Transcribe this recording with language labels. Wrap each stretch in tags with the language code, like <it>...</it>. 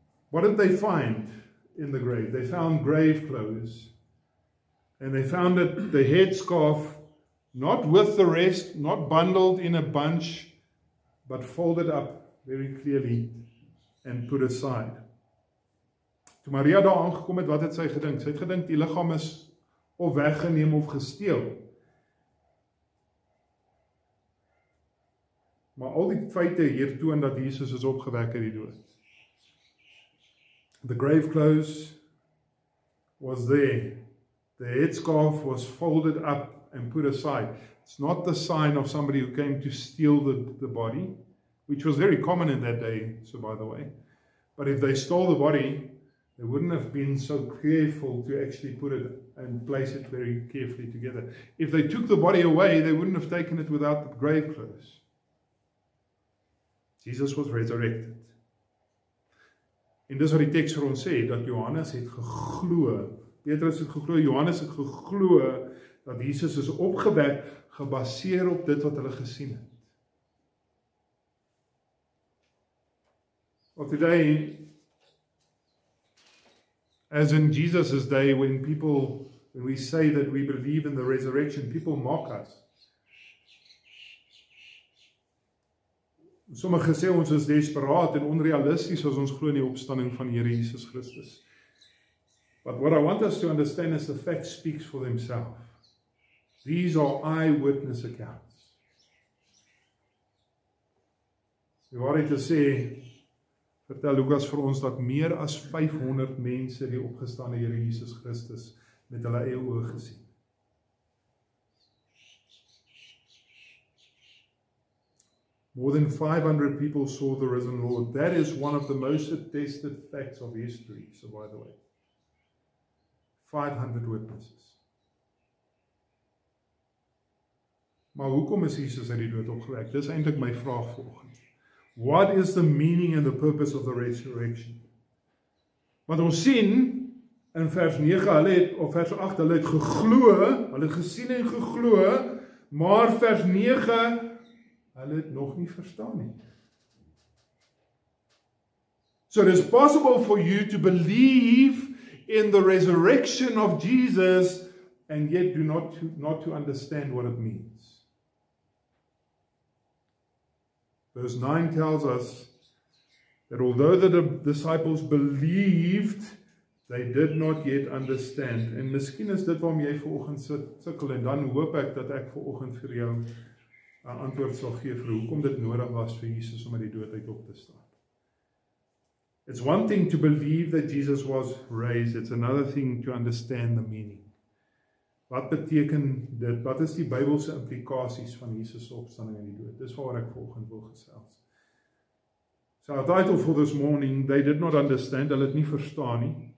<en>What did they find in the grave? They found grave clothes. And they found it, the headscarf, not with the rest, not bundled in a bunch, but folded up very clearly and put aside.</en> <af>Toe Maria daar aangekom het, wat het sy gedink? Sy het gedink die liggaam is of weggeneem of gesteel. Maar al die feite hier toon dat Jesus is opgewek uit die dood.</af> <en>The grave clothes was there. The headscarf was folded up and put aside. It's not the sign of somebody who came to steal the body, which was very common in that day, so by the way. But if they stole the body, they wouldn't have been so careful to actually put it and place it very carefully together. If they took the body away, they wouldn't have taken it without the grave clothes. Jesus was resurrected.</en> <af>En dis wat die teks vir ons sê, dat Johannes het geglo, Petrus het geglo, Johannes het geglo, dat Jesus is opgewek, gebaseer op dit wat hulle gesien het.</af> <en>Well, today, as in Jesus' day, when we say that we believe in the resurrection, people mock us.</en> <af>Sommige sê ons is desperaat en onrealisties as ons glo in die opstanding van Here Jesus Christus.</af> <en>But what I want us to understand is the fact speaks for themselves. These are eyewitness accounts.</en> <af>Die waarheid te sê, vertel Lukas vir ons dat meer as 500 mense die opgestane Here Jesus Christus met hulle eie oë gesien.</af> <en>More than 500 people saw the risen Lord. That is one of the most attested facts of history, so by the way. 500 witnesses.</en> <af>Maar hoekom is Jesus uit die dood opgewek? Dis eintlik my vraag vanoggend.</af> <en>What is the meaning and the purpose of the resurrection?</en> <af>Want ons sien in vers 9, of vers 8, hulle het geglo, hulle het gesien en geglo, maar vers 9, hulle het nog nie verstaan nie.</af> <en>So it is possible for you to believe in the resurrection of Jesus and yet do not to understand what it means. Verse 9 tells us that although the disciples believed, they did not yet understand.</en> <af>En miskien is dit waarom jy vanoggend sukkel en dan hoop ek dat ek vanoggend vir jou 'n antwoord sal gee vir hoekom dit nodig was vir Jesus om uit die dood uit op te staan.</af> <en>It's one thing to believe that Jesus was raised, it's another thing to understand the meaning.</en> <af>Wat beteken dit? Wat is die Bybelse implikasies van Jesus se opstanding uit die dood? Dis waaroor ek vanoggend wil gesels.</af> <en>So our title for this morning, they did not understand,</en> <af>hulle het nie verstaan nie.</af>